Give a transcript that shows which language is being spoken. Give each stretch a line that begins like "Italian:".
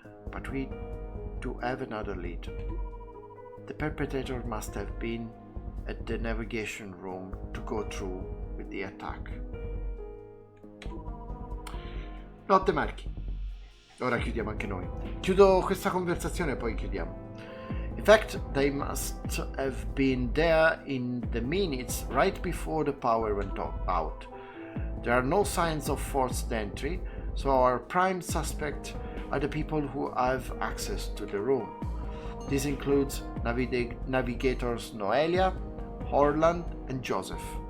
English: But we do have another lead. The perpetrator must have been at the navigation room to go through with the attack.
Italian: Notte Marchi. Ora chiudiamo anche noi. Chiudo questa conversazione e poi chiudiamo.
English: In fact, they must have been there in the minutes right before the power went out. There are no signs of forced entry, so our prime suspect are the people who have access to the room. This includes navigators Noelia, Horland, and Joseph.